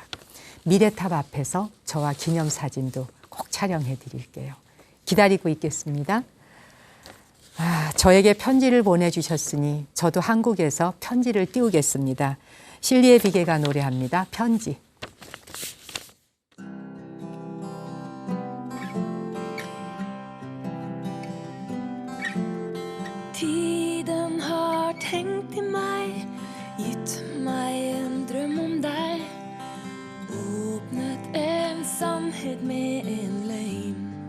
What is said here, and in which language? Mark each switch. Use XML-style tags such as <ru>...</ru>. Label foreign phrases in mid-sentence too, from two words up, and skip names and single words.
<ko>미래탑 앞에서 저와 기념사진도 꼭 촬영해 드릴게요. 기다리고 있겠습니다. 저에게 편지를 보내주셨으니 저도 한국에서 편지를 띄우겠습니다. 실리의 비계가 노래합니다. 편지.</ko> <no>Tiden har tenkt i meg, gitt meg en drøm om deg. Åpnet en sannhet med en løgn.</no>